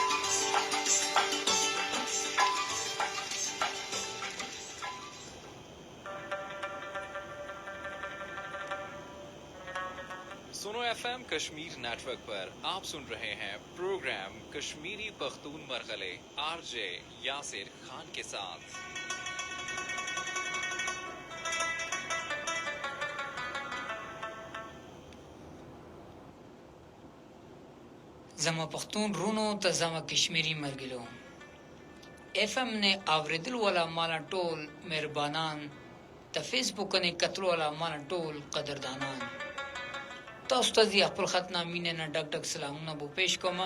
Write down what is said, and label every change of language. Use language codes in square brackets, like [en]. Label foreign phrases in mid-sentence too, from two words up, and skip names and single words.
[ur] سنو ایف ایم کشمیر نیٹ ورک پر آپ سن رہے ہیں پروگرام کشمیری پختون مرغلے آر جے یاسر خان کے ساتھ. [ps] زما پښتون رونو ته زما کشمیری مرګلو اف ام نے اوریدل ولا مالا ټول مهربانان ته فیسبوک نه کتل ولا مالا ټول قدردانان تاسو ته خپل خطنا مینه نه ډک ډک سلامونه بو پیش کوم.